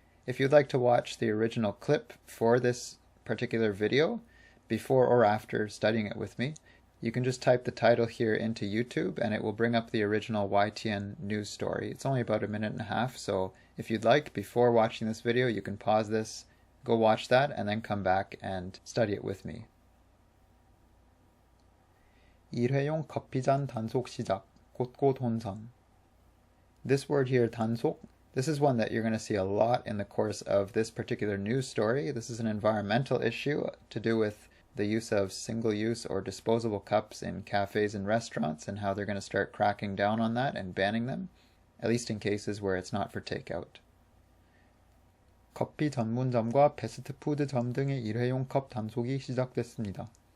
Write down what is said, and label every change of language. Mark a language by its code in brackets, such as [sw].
[en] If you'd like to watch the original clip for this particular video, before or after studying it with me, you can just type the title here into YouTube and it will bring up the original YTN news story. It's only about 1.5 minutes, so if you'd like, before watching this video, you can pause this, go watch that, and then come back and study it with me. [ko] 1회용 커피잔 단속 시작, 곳곳 혼선. [en] This word here, 단속, this is one that you're going to see a lot in the course of this particular news story. This is an environmental issue to do with the use of single-use or disposable cups in cafes and restaurants and how they're going to start cracking down on that and banning them, at least in cases where it's not for takeout. [ko] 커피 전문점과 패스트푸드점 등의 일회용 컵 단속이 시작됐습니다.